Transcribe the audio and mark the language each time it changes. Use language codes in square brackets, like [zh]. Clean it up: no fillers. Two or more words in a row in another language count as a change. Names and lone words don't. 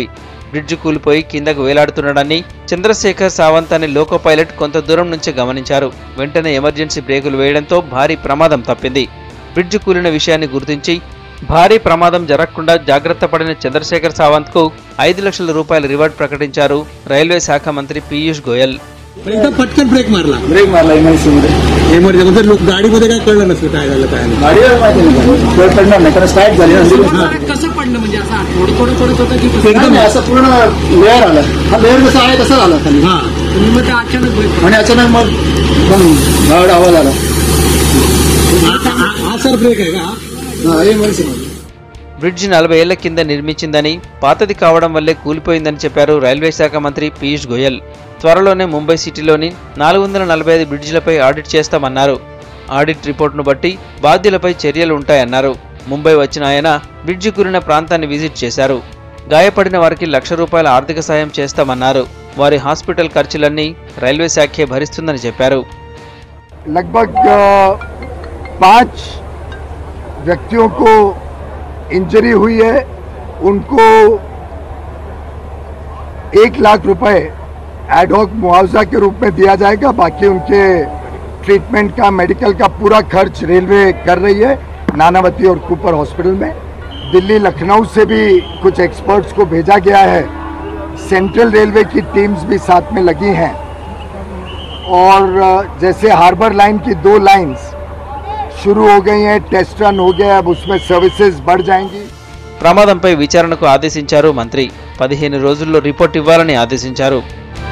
[te] బ్రిడ్జి కూలిపోయి కిందకు వేలాడుతుండడాన్ని చంద్రశేఖర్ సావంత్ అనే లోకో పైలట్ కొంత దూరం నుంచి గమనించారు. వెంటనే ఎమర్జెన్సీ బ్రేకులు వేయడంతో భారీ ప్రమాదం తప్పింది. బ్రిడ్జి కూలిన విషయాన్ని గుర్తించి భారీ ప్రమాదం జరగకుండా జాగ్రత్త పడిన చంద్రశేఖర్ సావంత్ కు 5 లక్షల రూపాయల రివార్డు ప్రకటించారు రైల్వే శాఖ మంత్రి पीयूष गोयल. [mr] एकदम पटकन ब्रेक मारला इमर्जन्सी लोक गाडीमध्ये काय कळलं नसतं काय झालं काय गाडीवर माहिती नाही पडणार नाही कारण स्टार्ट झाली ना. कसं पडलं म्हणजे असं थोडं थोडं पडत होतं की एकदम असं पूर्ण लेअर आला. हा लेअर जसा आहे तसा आला खाली. हा मग ते अचानक आणि अचानक मग गाड आवाज आला. हा सर ब्रेक आहे का? हा इमर्जन्सी [te] బ్రిడ్జి 40 ఏళ్ల కింద నిర్మించిందని, పాతది కావడం వల్లే కూలిపోయిందని చెప్పారు రైల్వే శాఖ మంత్రి పీయూష్ గోయల్. త్వరలోనే ముంబై సిటీలోని 445 బ్రిడ్జిలపై ఆడిట్ చేస్తామన్నారు. ఆడిట్ రిపోర్టును బట్టి బాధ్యులపై చర్యలు ఉంటాయన్నారు. ముంబై వచ్చిన ఆయన బ్రిడ్జి కూలిన ప్రాంతాన్ని విజిట్ చేశారు. గాయపడిన వారికి ₹1,00,000 ఆర్థిక సాయం చేస్తామన్నారు. వారి హాస్పిటల్ ఖర్చులన్నీ రైల్వే శాఖే భరిస్తుందని చెప్పారు. [hi] लगभग 5 व्यक्तियों को इंजरी हुई है. उनको 1 लाख रुपए एडहॉक मुआवजा के रूप में दिया जाएगा. बाकी उनके ट्रीटमेंट का, मेडिकल का पूरा खर्च रेलवे कर रही है नानावती और कूपर हॉस्पिटल में. दिल्ली लखनऊ से भी कुछ एक्सपर्ट्स को भेजा गया है. सेंट्रल रेलवे की टीम्स भी साथ में लगी हैं. और जैसे हार्बर लाइन की 2 लाइन्स शुरू हो गई हैं, [en] test run [hi] हो गया, अब उसमें सर्विसेज बढ़ जाएंगी. [te] ప్రమాదంపై విచారణకు ఆదేశించారు మంత్రి. 15 రోజుల్లో రిపోర్ట్ ఇవ్వాలని ఆదేశించారు.